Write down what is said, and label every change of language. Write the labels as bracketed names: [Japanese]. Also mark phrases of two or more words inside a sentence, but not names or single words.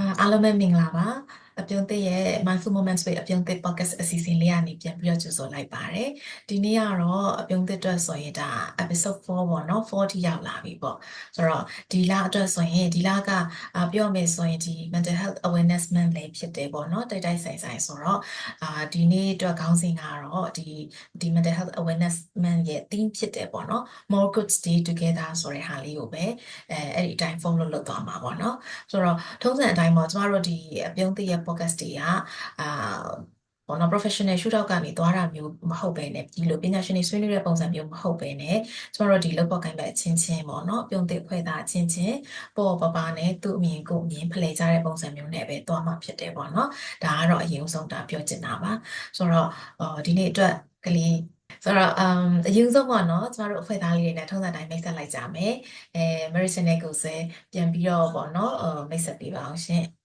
[Burmese] အားလုံးပဲမင်္ဂလာပါအပြုံးသစ်ရဲ့ [English] Mindful Moments with [Burmese] အပြုံးသစ် podcast အစီအစဉ်လေးကနေပြန်ပြီးတော့ကြိုဆိုလိုက်ပါတယ်ဒီနေ့ကတော့အပြုံးသစ်အတွက်ဆိုရင်ဒါ episode 4ပေါ့နော်4ထိရောက်လာပြီပေါ့ဆိုတော့ ဒီလအတွက်ဆိုရင်ဒီလကပြောရမယ်ဆိုရင်ဒီ [English] mental health awareness month [Burmese] လေးဖြစ်တယ်ပေါ့နော်တိုက်ဆိုင်ဆိုတော့ဒီနေ့အတွက်ခေါင်းစဉ်ကတော့ဒီ [English] mental health awareness month [Burmese] ရဲ့ theme ဖြစ်တယ်ပေါ့နော် [English] more good stay together [Burmese] ဆိုတဲ့ဟာလေးကိုပဲအဲ့ဒီအတိုင်း follow လုပ်သွားမှာပေါ့နော်ဆိုတော့ထုံးစံအတိုင်းပေါ့ကျမတို့ဒီအပြုံးသစ်ရဲ့ podcast တွေက [English] professional shootout [Burmese] ကနေသွားတာမျိုးမဟုတ်ပဲနဲ့ဒီလိုပညာရှင်တွေဆွေးနွေးတဲ့ပုံစံမျိုးမဟုတ်ပဲနဲ့ ကျမတို့ဒီလောက်ပေါ့ကိုင်းပဲအချင်းချင်းပေါ့နော်ပြုံးသစ်ဖွဲ့သားအချင်းချင်းပေါ့ပါနဲ့သူ့အမြင်ကိုယ်အမြင်ဖလှယ်ကြတဲ့ပုံစံမျိုးနဲ့ပဲသွားမှာဖြစ်တယ်ပေါ့နော်ဒါကတော့အရင်ဆုံးဒါပြောချင်တာပါဆိုတော့ဒီနေ့အတွက်ကလေးဆိုတော့အရင်ဆုံးပေါ့နော်ကျမတို့အဖွဲ့သားလေးတွေနဲ့ထုံးစံအတိုင်းမိတ်ဆက်လိုက်ကြမယ်Maricel နဲ့ကိုယ်စဲပြန်ပြီးတော့ပေါ့နော်မိတ်ဆက်ပေးပါအောင်ရှင်